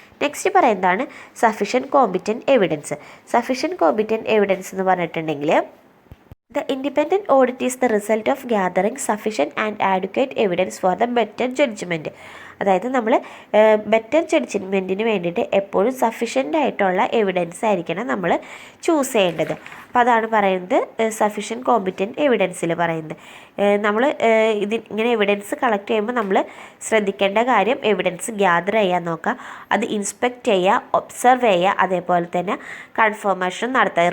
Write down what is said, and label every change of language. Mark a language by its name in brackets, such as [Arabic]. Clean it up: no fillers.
[Malayalam] Next പറയുന്നതാണ് sufficient competent evidence. Sufficient competent evidence എന്ന് പറഞ്ഞിട്ടുണ്ടെങ്കിൽ [English] The independent audit is the result of gathering sufficient and adequate evidence for the better judgment. [Malayalam] അതായത് നമ്മൾ better ജഡ്ജ്മെൻറ്റിന് വേണ്ടിയിട്ട് എപ്പോഴും sufficient ആയിട്ടുള്ള evidence ആയിരിക്കണം നമ്മൾ ചൂസ് ചെയ്യേണ്ടത്. അപ്പോൾ അതാണ് പറയുന്നത് സഫിഷ്യൻറ്റ് കോമ്പിറ്റൻറ്റ് എവിഡൻസിൽ പറയുന്നത്. നമ്മൾ ഇങ്ങനെ എവിഡൻസ് കളക്ട് ചെയ്യുമ്പോൾ നമ്മൾ ശ്രദ്ധിക്കേണ്ട കാര്യം എവിഡൻസ് ഗ്യാദർ ചെയ്യാൻ നോക്കുക, അത് ഇൻസ്പെക്റ്റ് ചെയ്യുക, ഒബ്സർവ് ചെയ്യുക, അതേപോലെ തന്നെ കൺഫർമേഷൻ നടത്തുക.